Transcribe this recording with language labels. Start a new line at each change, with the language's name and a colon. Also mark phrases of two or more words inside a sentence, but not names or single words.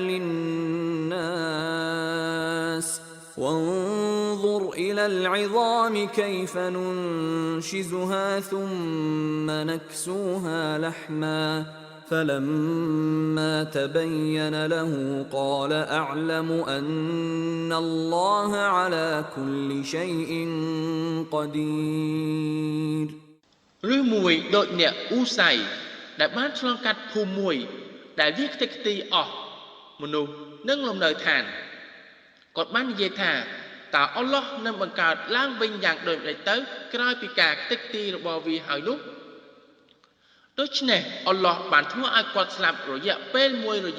Arabic: للناس وانظر إلى العظام كيف ننشزها ثم نكسوها لحما فلما تبين له قال أعلم أن الله على كل شيء قدير
Khmer: ឬមួយដូចអ្នកអ៊ូសៃដែលបានឆ្លងកាត់ភូមិមួយដែលវាខ្ទេចខ្ទីអស់មនុស្សនិងលំនៅឋានគាត់បាននិយាយថាតើអល់ឡោះនឹងបង្កើតឡើងវិញយ៉ាងដូចម្តេចទៅក្រោយពីការខ្ទេចខ្ទីរបស់វាហើយនោះដូច្នេះអល់ឡោះបានធ្វើឲ្យគាត់ស្លាប់រយៈពេលមួយរ